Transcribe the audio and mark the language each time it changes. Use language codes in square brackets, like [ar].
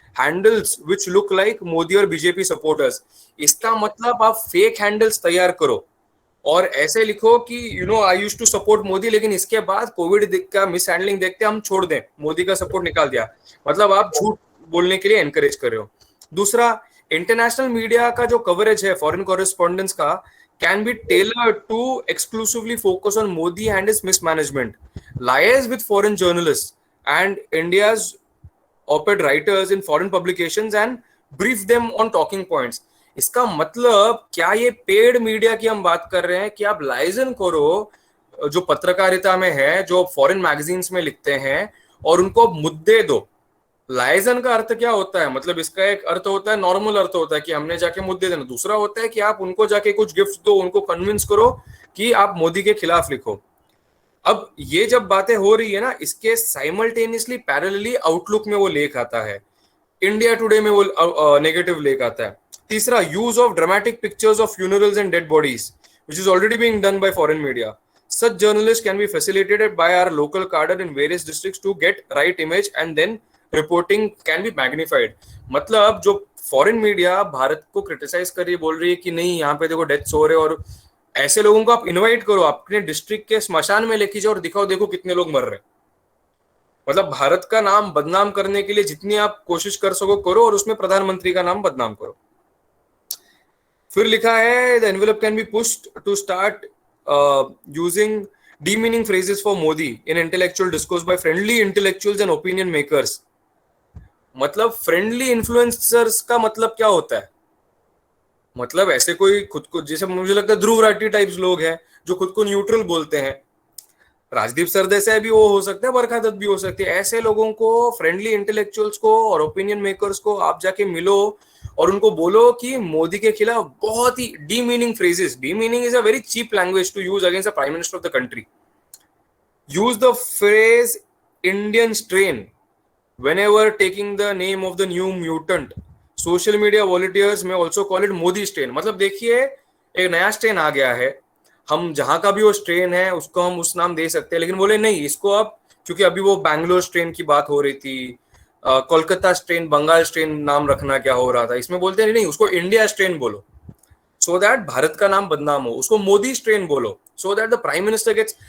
[en] handles which look like [hi] Modi और BJP supporters. इसका मतलब आप फेक हैंडल्स तैयार करो और ऐसे लिखो कि [en] I used to support Modi, [hi] लेकिन इसके बाद कोविड का मिस हैंडलिंग देखते हम छोड़ दें, मोदी का सपोर्ट निकाल दिया। मतलब आप झूठ बोलने के लिए एनकरेज कर रहे हो। दूसरा, इंटरनेशनल मीडिया का जो कवरेज है फॉरेन कॉरेस्पॉन्डेंस का [en] can be tailored to exclusively focus on Modi and his mismanagement. Liaise with foreign journalists and India's op-ed writers in foreign publications and brief them on talking points. [hi] इसका मतलब क्या ये paid media की हम बात कर रहे हैं कि आप लाइजन करो जो पत्रकारिता में है, जो फॉरेन मैगजीन्स में लिखते हैं, और उनको मुद्दे दो। लाइजन का अर्थ क्या होता है? मतलब इसका एक अर्थ होता है, नॉर्मल अर्थ होता है कि हमने जाके मुद्दे देना। दूसरा होता है कि आप उनको जाके कुछ गिफ्ट दो, उनको कन्विंस करो कि आप मोदी के खिलाफ लिखो। अब ये जब बातें हो रही है ना, इसके साइमल्टेनियसली पैरेलली आउटलुक में वो लेख आता है, इंडिया टुडे में वो नेगेटिव लेख आता है। [en] तीसरा, use of dramatic pictures of funerals and dead bodies which is already being done by foreign media. Such journalists can be facilitated by our local cadre in various districts to get right image and then reporting can be magnified. [hi] मतलब जो foreign media Bharat को criticise कर रही है, बोल रही है कि नहीं यहाँ पे देखो डेथ्स हो रहे, और ऐसे लोगों को आप इनवाइट करो, अपने डिस्ट्रिक्ट के स्मशान में लेके जाओ और दिखाओ देखो कितने लोग मर रहे हैं। मतलब भारत का नाम बदनाम करने के लिए जितनी आप कोशिश कर सको करो, और उसमें प्रधानमंत्री का नाम बदनाम करो। फिर लिखा है, [en] The envelope can be pushed to start using demeaning phrases for Modi in intellectual discourse by friendly intellectuals and opinion makers. [hi] मतलब फ्रेंडली इन्फ्लुएंसर्स का मतलब क्या होता है? मतलब ऐसे कोई खुद को, जैसे मुझे लगता है ध्रुव राठी टाइप्स लोग हैं जो खुद को न्यूट्रल बोलते हैं, राजदीप सरदेसाई भी वो हो सकते हैं, बरखा दत्त भी हो सकती है। ऐसे लोगों को, फ्रेंडली इंटेलेक्चुअल्स को और ओपिनियन मेकर्स को आप जाके मिलो और उनको बोलो कि मोदी के खिलाफ बहुत ही demeaning phrases, [en] Demeaning is a very cheap language to use against the prime minister of the country. Use the phrase Indian strain whenever taking the name of the new mutant. Social media volunteers may also call it Modi strain. [hi] मतलब देखिए एक नया strain आ गया है, हम जहां का भी वो स्ट्रेन है उसको हम उस नाम दे सकते हैं, लेकिन बोले नहीं इसको आप, क्योंकि अभी वो बैंगलोर स्ट्रेन की बात हो रही थी, कोलकाता स्ट्रेन, बंगाल स्ट्रेन नाम रखना क्या हो रहा था, इसमें बोलते हैं नहीं उसको इंडिया स्ट्रेन बोलो [en] so that [hi] भारत का नाम बदनाम हो, उसको मोदी स्ट्रेन बोलो [en] So that the prime minister gets.